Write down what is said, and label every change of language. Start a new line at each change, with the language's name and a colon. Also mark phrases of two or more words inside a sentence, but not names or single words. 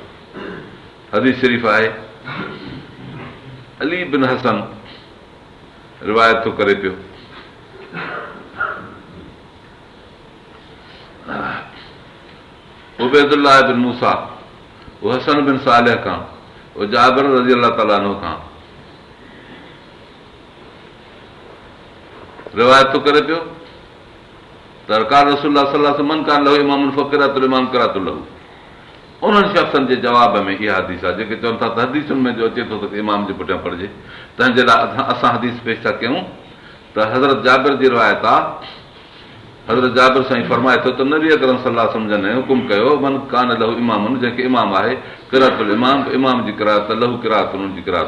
Sindhi: हदीस शरीफ़ आहे, अली बिन हसन रिवायत थो करे पियो, उबैदुल्लाह बिन मूसा, वो हसन बिन सालिह खां, वो जाबिर
Arabic: رضي الله تعالى عنه
Sindhi: खां रिवायत थो करे पियो त कार
Arabic: رسول الله صلى الله عليه وسلم من كان له إمام فقراءة الإمام قراءة له.
Sindhi: उन्हनि शख़्सनि जे जवाब में इहा हदीस आहे जेके चवनि था त हदीसुनि में जो अचे थो त इमाम जे पुठियां पढ़िजे। तंहिंजे लाइ असां हदीस पेश था कयूं त हज़रत जाबिर जी रिवायत आहे। हज़रत जाबिर साईं फरमाए थो त नबी अकरम
Arabic: صلى الله عليه وسلم
Sindhi: जन हुकुम कयो,
Arabic: من كان له إمام,
Sindhi: जंहिंखे इमाम आहे,
Arabic: قراءة الإمام,
Sindhi: इमाम जी क़िराअत
Arabic: له قراءة,
Sindhi: उन्हनि जी क़िराअत।